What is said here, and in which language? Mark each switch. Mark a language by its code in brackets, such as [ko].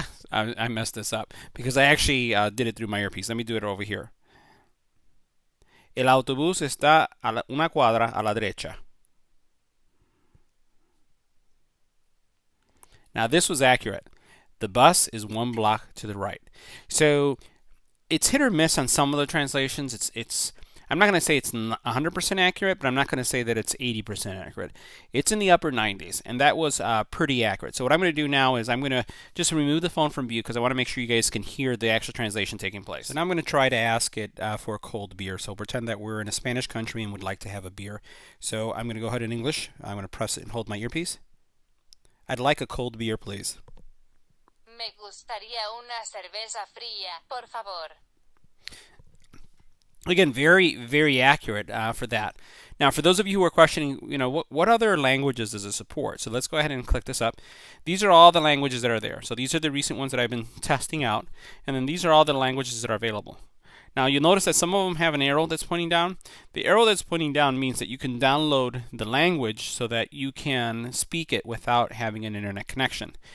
[en] I messed this up because I actually did it through my earpiece. Let me do it over here. [es] El autobús está a una cuadra a la derecha. [en] Now this was accurate. The bus is 1 block to the right. So it's hit or miss on some of the translations. I'm not going to say it's 100% accurate, but I'm not going to say that it's 80% accurate. It's in the upper 90s, and that was pretty accurate. So what I'm going to do now is I'm going to just remove the phone from view because I want to make sure you guys can hear the actual translation taking place. And I'm going to try to ask it for a cold beer. So pretend that we're in a Spanish country and would like to have a beer. So I'm going to go ahead in English. I'm going to press it and hold my earpiece. I'd like a cold beer, please. [es] Me gustaría una cerveza fría, por favor. [en] Again, very, very accurate for that. Now, for those of you who are questioning, what other languages does it support? So let's go ahead and click this up. These are all the languages that are there. So these are the recent ones that I've been testing out, and then these are all the languages that are available. Now, you'll notice that some of them have an arrow that's pointing down. The arrow that's pointing down means that you can download the language so that you can speak it without having an internet connection.